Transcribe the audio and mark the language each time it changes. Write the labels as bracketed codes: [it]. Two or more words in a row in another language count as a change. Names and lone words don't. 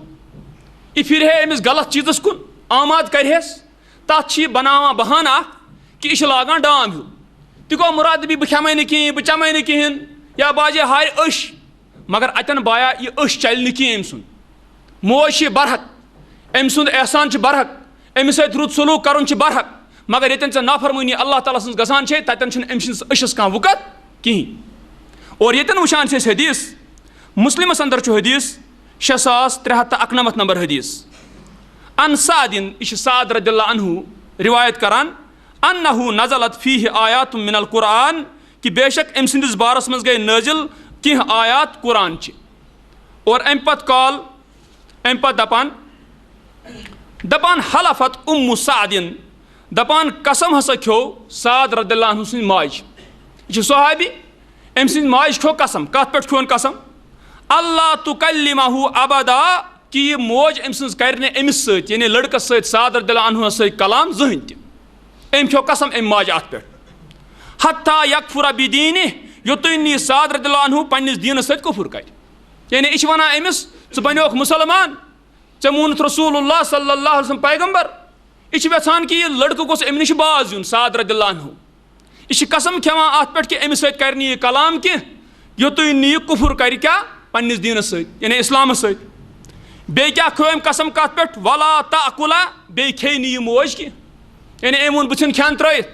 [ks] یہِ پھِرِہے أمِس غلط چیٖزس کُن آماد کرہس تتھ چھِ یہِ بناوان بہانہٕ اکھ کہِ یہِ چھِ لاگان ڈام ہیوٗ تہِ گوٚو مُراد دٔپی بہٕ کھٮ۪مے نہٕ کِہیٖنۍ بہٕ چٮ۪مے نہٕ کِہیٖنۍ یا باجے ہارِ أچھ مگر اتٮ۪ن بایا یہِ أچھ چلہِ نہٕ کینٛہہ أمۍ سُنٛد موج چھِ برحق أمۍ سُنٛد احسان چھُ برحق أمِس سۭتۍ رُت سلوٗک کرُن چھُ برحق مگر ییٚتٮ۪ن ژےٚ نافرمٲنی اللہ تعالیٰ سٕنٛز گژھان چھے تَتٮ۪ن چھُنہٕ أمۍ سٕنٛدِس أچھَس کانٛہہ وُکت کِہیٖنۍ. اور ییٚتٮ۪ن وٕچھان چھِ أسۍ حدیٖث مُسلِمَس اندر چھُ حدیٖث 6391 نمبر حدیٖث [ar] ان سعدن، [ks] یہِ چھِ سعد [ar] رضی اللہ عنہ [ks] روایت کران، [ar] انہو نزلت فیہ آیات من القرآن، [ks] کہ بے شک أمۍ سٕنٛدِس بارس منٛز گٔے نٲزِل کینٛہہ آیات قرآن چہِ. اور اَمہِ پتہٕ دپان [ar] حلفت سعدن، [ks] دپان قسم ہسا کھیو سعد [ar] رضی اللہ عنہ [ks] سٕنٛزِ ماجہِ. یہِ چھُ صحابی، أمۍ سٕنٛزِ ماجہِ کھیو قسم. کتھ پٮ۪ٹھ کھیوٚن قسم؟ [ar] اللہ تُکلِمہُ ابدا، [ks] کہ یہِ موج أمۍ سٕنٛز کرِ نہٕ أمِس سۭتۍ یعنی لڑکس سۭتۍ سعد [ar] رضی اللہ عنہ [ks] سۭتۍ کلام زٕہٕنۍ تہِ. أمۍ کھیو قسم أمۍ ماجہِ اتھ پٮ۪ٹھ. [ar] حتیٰ یکفر بدینہِ، [ks] یوٚتُے نہٕ یہِ سعد [ar] رضی اللہ عنہ [ks] پننِس دیٖنس سۭتۍ کُفر کرِ. یعنی یہِ چھِ ونان أمِس ژٕ بنیوکھ مُسلمان، ژےٚ مونُتھ [ar] رسول اللہ صلی اللہ علیہ وسلم [ks] پیغمبر. یہِ چھِ یژھان کہ یہِ لڑکہٕ گوٚژھ أمۍ نِش باز یُن سعد [ar] رضی اللہ عنہ. [ks] یہِ چھِ قسم کھٮ۪وان اتھ پٮ۪ٹھ کہ أمِس سۭتۍ کرِ نہٕ یہِ کلام کینٛہہ یوٚتُے نہٕ یہِ کُفر کرِ کیٛاہ پننِس دیٖنس سۭتۍ یعنی اسلامس سۭتۍ. بیٚیہِ کیٛاہ کھیو أمۍ قسم کتھ پٮ۪ٹھ؟ [ar] ولا تأکلا، [ks] بیٚیہِ کھیٚیہِ نہٕ یہِ موج کینٛہہ یعنی أمۍ ووٚن بہٕ ژھٕنہٕ کھٮ۪ن ترٲیِتھ.